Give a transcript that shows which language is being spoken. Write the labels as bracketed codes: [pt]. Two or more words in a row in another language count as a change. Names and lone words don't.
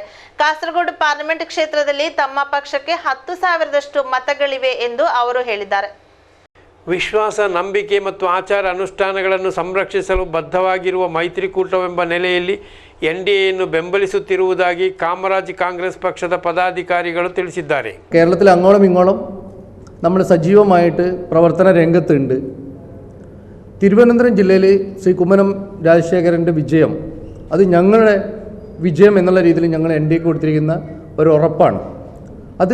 [kn] ಕಾಸರಗೋಡು ಪಾರ್ಲಿಮೆಂಟ್ ಕ್ಷೇತ್ರದಲ್ಲಿ ತಮ್ಮ ಪಕ್ಷಕ್ಕೆ 10,000ದಷ್ಟು ಮತಗಳಿವೆ ಎಂದು ಅವರು ಹೇಳಿದ್ದಾರೆ. ವಿಶ್ವಾಸ, ನಂಬಿಕೆ ಮತ್ತು ಆಚಾರ ಅನುಷ್ಠಾನಗಳನ್ನು ಸಂರಕ್ಷಿಸಲು ಬದ್ಧವಾಗಿರುವ ಮೈತ್ರಿಕೂಟವೆಂಬ ನೆಲೆಯಲ್ಲಿ NDAಯನ್ನು ಬೆಂಬಲಿಸುತ್ತಿರುವುದಾಗಿ ಕಾಮರಾಜ್ ಕಾಂಗ್ರೆಸ್ ಪಕ್ಷದ പദാധികാരികൾ ತಿಳಿಸಿದ್ದಾರೆ. [ml] കേരളത്തിൽ അങ്ങോളം ഇങ്ങോളം നമ്മൾ സജീവമായിട്ട് പ്രവർത്തന രംഗത്തുണ്ട്. തിരുവനന്തപുരം ജില്ലയിൽ ശ്രീ കുമ്മനം രാജശേഖരൻ്റെ വിജയം, അത് ഞങ്ങളുടെ വിജയം എന്നുള്ള രീതിയിൽ ഞങ്ങൾ NDAക്ക് കൊടുത്തിരിക്കുന്ന ഒരു ഉറപ്പാണ്.